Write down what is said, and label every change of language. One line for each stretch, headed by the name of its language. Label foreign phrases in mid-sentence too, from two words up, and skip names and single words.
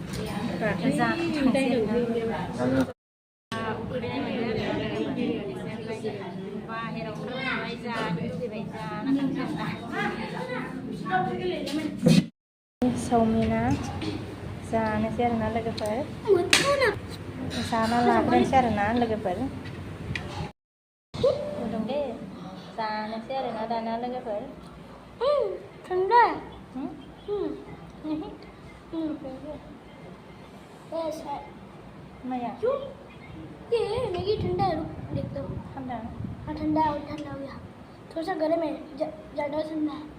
Bodo: बाहेराव ओंखारनानै जानो लुबैबाय चावमिना जानोसै आरोना लोगोफोर जाना लाग्रोनोसै आरोना लोगोफोर गुदुं दे जानोसै आरोना दाना लोगोफोर
Hindi: ठंडा माया ये मैगी ठंडा है देखता हूँ ठंडा हाँ ठंडा हो गया थोड़ा सा गर्म है ज़्यादा ठंडा है